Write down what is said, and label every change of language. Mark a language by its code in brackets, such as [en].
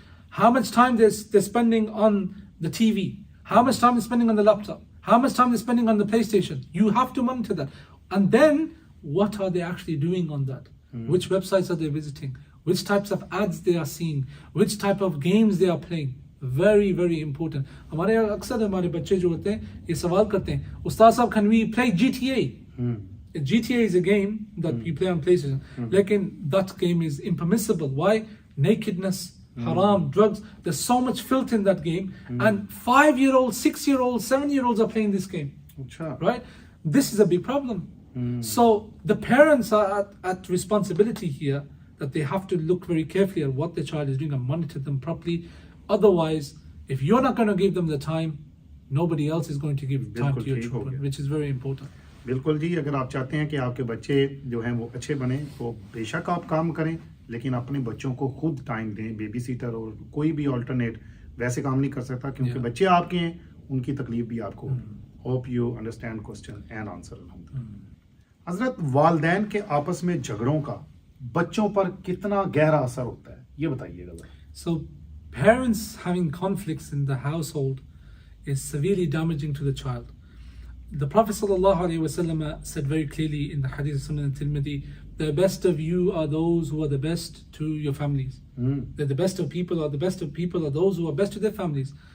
[en] How much time they're spending on the TV? How much time they're spending on the laptop? How much time they're spending on the PlayStation? You have to monitor that. And then, what are they actually doing on that? Which websites are they visiting? Which types of ads they are seeing? Which type of games they are playing? Very, very important. [ur] ہمارے اکثر ہمارے بچے جو ہوتے ہیں یہ سوال کرتے ہیں استاد صاحب [en] can we play GTA? GTA is a game that you play on PlayStation. Lekin that game is impermissible. Why? Nakedness, haram, drugs. There's so much filth in that game. And 5-year-olds, 6-year-olds, 7-year-olds are playing this game. Right? This is a big problem. So the parents are at responsibility here, that they have to look very carefully at what their child is doing and monitor them properly. Otherwise, if you're not going to give them the time, nobody else is going to give time to your children, which is very important. [ur] بالکل جی. اگر آپ چاہتے ہیں کہ آپ کے بچے جو ہیں وہ اچھے بنیں تو بے شک آپ کام کریں, لیکن اپنے بچوں کو خود ٹائم دیں. بیبی سیٹر اور کوئی بھی آلٹرنیٹ ویسے کام نہیں کر سکتا, کیونکہ بچے آپ کے ہیں, ان کی تکلیف بھی آپ کو. [en] Hope you understand question and answer. [ur] حضرت, والدین کے آپس میں جھگڑوں کا بچوں پر کتنا گہرا اثر ہوتا ہے, یہ بتائیے گا. [en] So parents having conflicts in the household is severely damaging to the child. The Prophet ﷺ said very clearly in the hadith of Sunan al-Tirmidhi, the best of you are those who are the best to your families. The best of people are those who are best to their families.